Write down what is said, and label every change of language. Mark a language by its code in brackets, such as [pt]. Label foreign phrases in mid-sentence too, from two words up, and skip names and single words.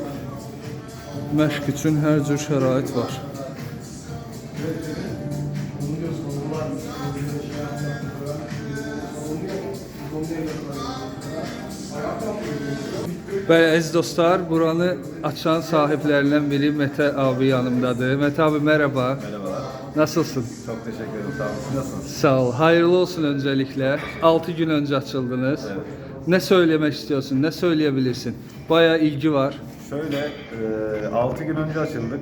[az] Məşq üçün hər cür şərait var. Bəli, əziz dostlar, buranı açan sahiblərindən biri Mete abi yanımdadır. [tr] Mete abi merhaba. Merhabalar. Nasılsın? Çok teşekkür ederim. Sağ olun. Nasılsınız? Sağ ol. Hayırlı olsun öncelikle. 6 gün önce açıldınız. Evet. Ne söylemek istiyorsun? Ne söyleyebilirsin? Bayağı ilgi var. Şöyle, 6 gün önce açıldık.